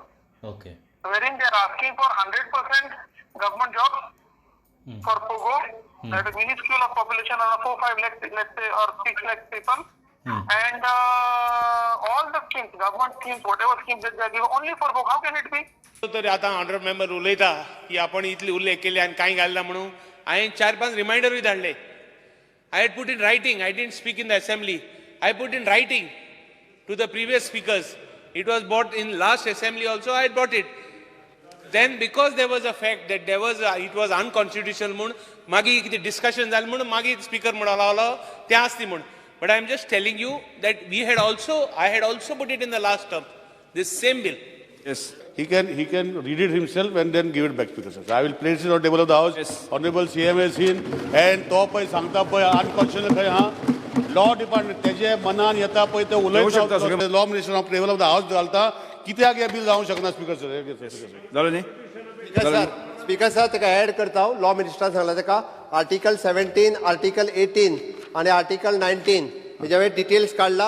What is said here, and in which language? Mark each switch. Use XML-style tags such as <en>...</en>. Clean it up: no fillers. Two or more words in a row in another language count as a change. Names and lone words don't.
<en>Okay. Wherein they are asking for 100% government jobs for Pogo, that is minuscule of population of 4-5 lakh, let's say, or 6 lakh people. And all the schemes, government schemes, whatever schemes that they are given, only for Pogo. How can it be?</en> <kok>तरी आता</kok> <en>honourable member</en> <kok>उलयता की आपण इतली उल्लेख केले आणि कांय घालना म्हणून हांवें 4-5 रिमाइंडरूय धाडले.</kok> <en>I had put in writing. I didn't speak in the assembly. I put in writing to the previous speakers. It was brought in last assembly also. I had brought it. Then because there was a fact that it was unconstitutional</en> <kok>म्हणून मागीर कितें डिस्कशन जालें म्हणून मागीर स्पीकर म्हणून लागलो तें आसती म्हणून.</kok> <en>But I am just telling you that I had also put it in the last term, this same bill. Yes, he can read it himself and then give it back to the sir. I will place it on the table of the House. Yes. Honorable CM has seen and</en> <kok>तो पै सांगता पै unconstitutional खंय हा</kok> <en>law department</en> <kok>तेजे मनान येता पै ते उलयता</kok> <en>law minister of table of the house</en> <kok>घालता कित्याक हे बिल जावंक शकना</kok> <en>speaker sir.</en> <kok>जालो न्ही</kok> <en>speaker sir</en> <kok>ताका ऍड करता हांव. लॉ मिनिस्टरान सांगला ताका आर्टिकल 17, आर्टिकल 18 आणि आर्टिकल 19 हेज्या वेळी डिटेल्स काडला.</kok>